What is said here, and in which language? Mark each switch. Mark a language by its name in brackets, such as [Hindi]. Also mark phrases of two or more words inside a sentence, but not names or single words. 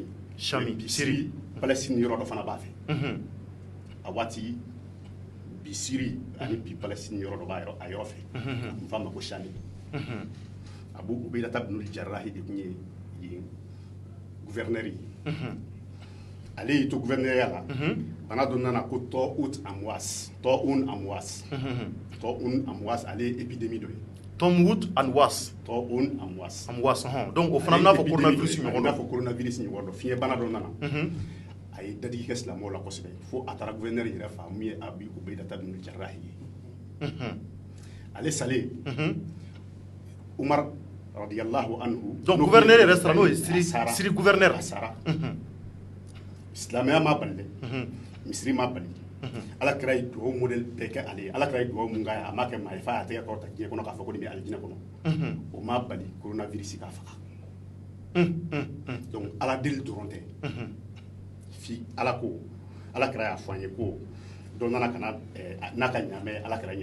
[Bambara] Syrie Palestine yɔrɔ dɔ fana b'a fɛ a waati bi Syrie ani bi Palestine yɔrɔ dɔ b'a a yɔrɔ fɛ n f'a ma ko Chami Abu Ubayda ibn al-Jarrah de kun ye yen gouverneur ye ale y'i to gouverneur la bana dɔ nana ko Tawun Amwas ale ye épidémie dɔ ye Tawun Amwas donc o fana n'a fɔ coronavirus ɲɔgɔn n'a fɔ coronavirus ɲɔgɔn dɔ fiɲɛ bana dɔ nana a ye dadigi kɛ silamɛw la kosɛbɛ fo a taara gouverneur yɛrɛ fa min ye Abu Ubayda ibn al-Jarrah ye ale salen Umar [Arabic] رضي الله عنه [Bambara] donc gouverneur yɛrɛ sara n'o ye Syrie gouverneur a sara silamɛya ma bali dɛ misiri ma bali ala kɛra ye duwawu modèle bɛɛ kɛ ale ye ala kɛra ye duwawu mun k'a ye a m'a kɛ maa ye f'a y'a tɛgɛ kɔrɔta diɲɛ kɔnɔ k'a fɔ ko nin bɛ alijinɛ kɔnɔ o ma bali coronavirus k'a faga donc ala deli dɔrɔn tɛ fi ala ko ala kɛra y'a fɔ an ye ko dɔ nana ka na n'a ka ɲaamɛ ala kɛra